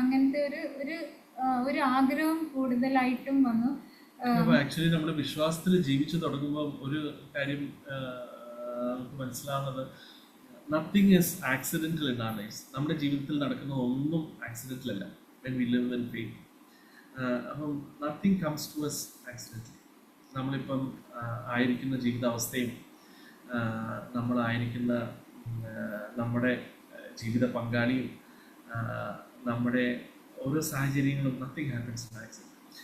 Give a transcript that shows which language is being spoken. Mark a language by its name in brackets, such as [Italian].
[Malayalam] അങ്ങനത്തെ ഒരു ആഗ്രഹം കൂടുതലായിട്ടും വന്നു. ആക്ച്വലി നമ്മുടെ വിശ്വാസത്തിൽ ജീവിച്ചു തുടങ്ങുമ്പോൾ ഒരു കാര്യം നമുക്ക് മനസ്സിലാവുന്നത്, [English] Nothing is accidental in our lives. [Malayalam] നമ്മുടെ ജീവിതത്തിൽ നടക്കുന്ന ഒന്നും ആക്സിഡന്റൽ അല്ല. [English] when we live in faith, അപ്പം nothing comes to us accidentally. [Malayalam] നമ്മളിപ്പം ആയിരിക്കുന്ന ജീവിതാവസ്ഥയും നമ്മളായിരിക്കുന്ന നമ്മുടെ ജീവിത പങ്കാളിയും നമ്മുടെ ഓരോ സാഹചര്യങ്ങളും, [English] Nothing happens in accident.